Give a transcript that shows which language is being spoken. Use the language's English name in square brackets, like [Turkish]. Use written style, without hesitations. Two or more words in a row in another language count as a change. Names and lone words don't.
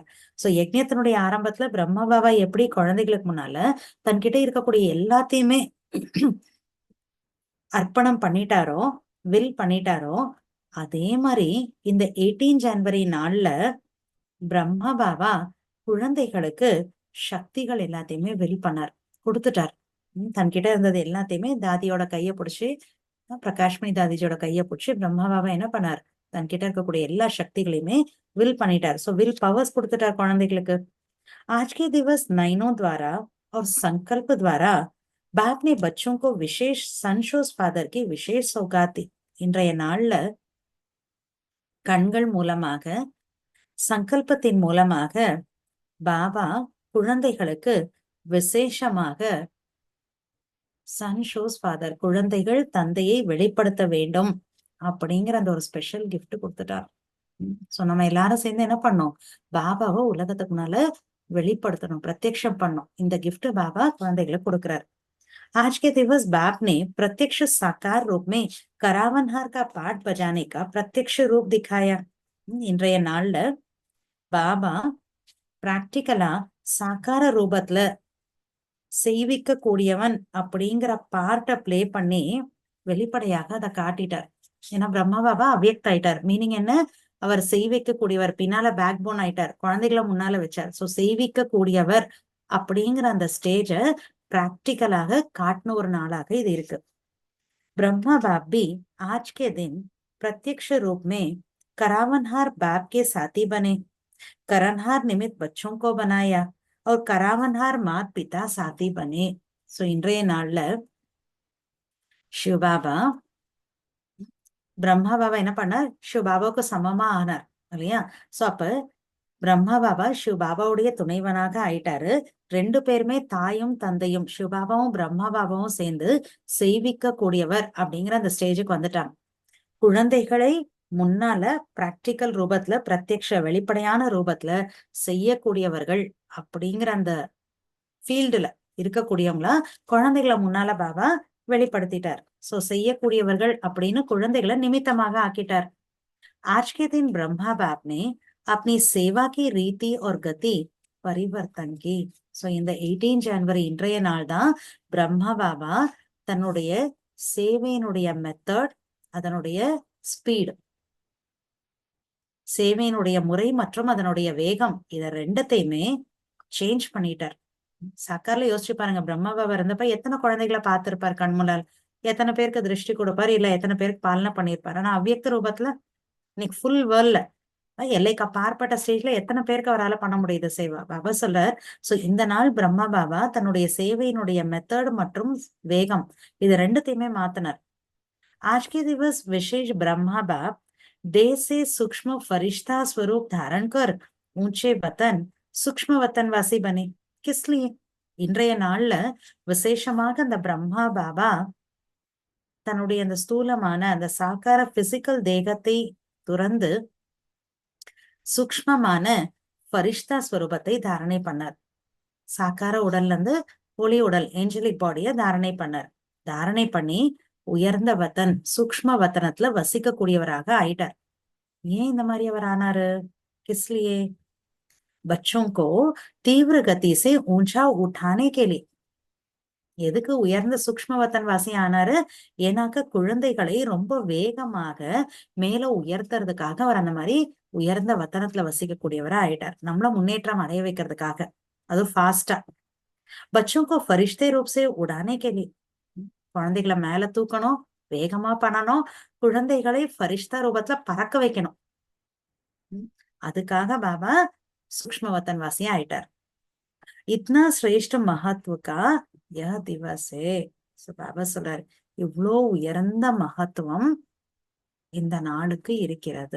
[Tamil] சோ யஜ்ஞத்தினுடைய ஆரம்பத்துல பிரம்மா பாபா எப்படி குழந்தைகளுக்கு முன்னால தன்கிட்ட இருக்கக்கூடிய எல்லாத்தையுமே அர்ப்பணம் பண்ணிட்டாரோ, வில் பண்ணிட்டாரோ, அதே மாதிரி இந்த 18 ஜனவரி நாள்ல பிரம்மா பாபா குழந்தைகளுக்கு சக்திகள் எல்லாத்தையுமே வில் பண்ணார், கொடுத்துட்டார். தன்கிட்ட இருந்தது எல்லாத்தையுமே தாதியோட கைய பிடிச்சி, பிரகாஷ்மணி தாதிஜியோட கைய பிடிச்சி பிரம்மா பாபா என்ன பண்ணார்? தன்கிட்ட இருக்கக்கூடிய எல்லா சக்திகளையுமே வில் பண்ணிட்டார். சோ [English] will powers [Tamil] கொடுத்துட்டார் குழந்தைகளுக்கு. [Hindi] आज के दिवस नयनों द्वारा और संकल्प द्वारा बाप ने बच्चों को विशेष [English] son shows father [Hindi] की विशेष सौगात दी. [Tamil] இன்றைய நாள்ல கண்கள் மூலமாக, சங்கல்பத்தின் மூலமாக பாபா குழந்தைகளுக்கு விசேஷமாக [English] son shows father, [Tamil] குழந்தைகள் தந்தையை வெளிப்படுத்த வேண்டும் அப்படிங்கிற அந்த ஒரு [English] special gift [Tamil] கொடுத்துட்டார். சோ நம்ம எல்லாரும் சேர்ந்து என்ன பண்ணோம்? பாபாவை உலகத்துக்கு முன்னால வெளிப்படுத்தணும், பிரத்யக்ஷம் பண்ணோம். இந்த கிஃப்ட் பாபா குழந்தைகளுக்கு கொடுக்கிறார். [Hindi] आज के दिवस बाप ने प्रत्यक्ष साकार रूप में करावनहार का पाठ बजाने का प्रत्यक्ष रूप दिखाया. [Tamil] இன்றைய நாள்ல பாபா பிராக்டிக்கலா சாக்கார ரூபத்துல செய்விக்க கூடியவன் அப்படிங்கிற பார்ட்ட பிளே பண்ணி வெளிப்படையாக அதை காட்டிட்டார். ஏன்னா பிரம்மா பாபா அவ்யக்ட் ஆயிட்டார். மீனிங் என்ன? அவர் செய்விக்க கூடியவர், பின்னால [English] back bone [Tamil] ஆயிட்டார், குழந்தைகளை முன்னால வச்சார். சோ செய்விக்க கூடியவர் அப்படிங்கிற அந்த ஸ்டேஜ பிராக்டிக்கலாக காட்டின ஒரு நாளாக இது இருக்கு. [Hindi] ब्रह्मा बाप भी आज के दिन प्रत्यक्ष रूप में करावनहार बाप के साथी बने. करनहार निमित्त बच्चों को बनाया और करावनहार मात पिता साथी बने. [Tamil] सो இன்றைய நாள்ல சிவபாபா பிரம்மா பாபா என்ன பண்ணார்? சிவபாபாவுக்கு சமமா ஆனார் இல்லையா? சோ அப்ப பிரம்மா பாபா சிவபாபாவுடைய துணைவனாக ஆயிட்டாரு. 2 பேருமே தாயும் தந்தையும், சிவபாபாவும் பிரம்மா பாபாவும் சேர்ந்து செய்விக்க கூடியவர் அப்படிங்கிற அந்த ஸ்டேஜுக்கு வந்துட்டாங்க. குழந்தைகளை முன்னால பிராக்டிக்கல் ரூபத்துல, பிரத்யக்ஷ வெளிப்படையான ரூபத்துல செய்யக்கூடியவர்கள் அப்படிங்கிற அந்த ஃபீல்டுல இருக்கக்கூடியவங்களா குழந்தைகளை முன்னால பாபா வெளிப்படுத்திட்டார். சோ செய்யக்கூடியவர்கள் அப்படின்னு குழந்தைகளை நிமித்தமாக ஆக்கிட்டார். [Hindi] आज के दिन ब्रह्मा बाप ने अपनी सेवा की रीति और गति परिवर्तन की. [Tamil] சோ இந்த 18 ஜனவரி இன்றைய நாள் தான் பிரம்மா பாபா தன்னுடைய சேவையினுடைய மெத்தட், அதனுடைய ஸ்பீடு, சேவையினுடைய முறை மற்றும் அதனுடைய வேகம், இத ரெண்டத்தையுமே சேஞ்ச் பண்ணிட்டார். சாக்கார்ல யோசிச்சு பாருங்க, பிரம்மா பாபா இருந்தப்ப எத்தனை குழந்தைகளை பார்த்திருப்பார் கண்முன்னால், எத்தனை பேருக்கு திருஷ்டி கொடுப்பார், இல்ல எத்தனை பேருக்கு பாலனை பண்ணியிருப்பார். ஆனா அவ்வியக்த ரூபத்துல இன்னைக்கு [English] full world [Tamil] எல்லைக்கு அப்பாற்பட்ட ஸ்டேஜ்ல எத்தனை பேருக்கு அவரால் பண்ண முடியுது சேவா? பாபா சொல்றார். சோ இந்த நாள் பிரம்மா பாபா தன்னுடைய சேவையினுடைய மெத்தட் மற்றும் வேகம் இது ரெண்டுத்தையுமே மாத்தினார். [Hindi] आज के दिवस विशेष ब्रह्मा बाप देह से सूक्ष्म फरिश्ता स्वरूप धारण कर ऊंचे वतन सूक्ष्म वतनवासी बने. किस लिए? [Tamil] இன்றைய நாள்ல விசேஷமாக அந்த பிரம்மா பாபா தன்னுடைய அந்த ஸ்தூலமான அந்த சாக்கார பிசிக்கல் தேகத்தை துறந்து சூக்ஷ்மமான ஃபரிஷ்தா ஸ்வரூபத்தை தாரணை பண்ணார். சாக்கார உடல்ல இருந்து ஒளி உடல், [English] angelic body [Tamil] தாரணை பண்ணார். தாரணை பண்ணி உயர்ந்த வத்தன், சூக்ஷ்ம வத்தனத்துல வசிக்க கூடியவராக ஆயிட்டார். ஏன் இந்த மாதிரி அவர் ஆனாரு? [Hindi] கிஸ்லியே बच्चों को तीव्र गति से ऊंचा उठाने के लिए. [Tamil] எதுக்கு உயர்ந்த சூக்ஷ்மவத்தன் வாசி ஆனாரு? ஏன்னாக்க குழந்தைகளை ரொம்ப வேகமாக மேல உயர்த்துறதுக்காக அவர் அந்த மாதிரி உயர்ந்த வத்தனத்துல வசிக்க கூடியவரா ஆயிட்டார். நம்மள முன்னேற்றம் அடைய வைக்கிறதுக்காக. அதுவும் ஃபாஸ்டா. [Hindi] बच्चों को फरिश्ते रूप से उड़ाने के लिए [Tamil] குழந்தைகளை மேல தூக்கணும், வேகமா பண்ணணும், குழந்தைகளை ஃபரிஷ்தா ரூபத்துல பறக்க வைக்கணும். அதுக்காக பாபா சூக்ஷ்ம வத்தன்வாசியா ஆயிட்டார். [Hindi] इतना श्रेष्ठ महत्व का यह दिवसे. [Tamil] பாபா சொல்றாரு, இவ்வளோ உயர்ந்த மகத்துவம் இந்த நாளுக்கு இருக்கிறது.